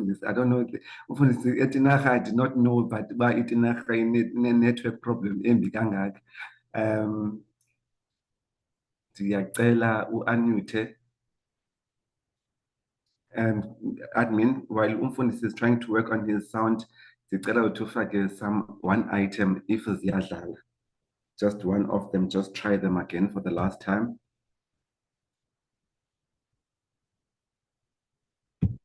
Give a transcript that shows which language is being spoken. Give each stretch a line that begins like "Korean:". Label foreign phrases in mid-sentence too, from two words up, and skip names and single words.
English: I don't know.
Xhosa: Mfundisi eTinarha,
English: I did not know, but by eTinarha in network problem
Xhosa: embi kangaka. Ndiyacela u-unmute.
English: Admin, while Mfundisi is trying to work on his sound,
Xhosa: ndicela uthi ufake
English: one item
Xhosa: if ziyadlala.
English: Just one of them, just try them again for the last time.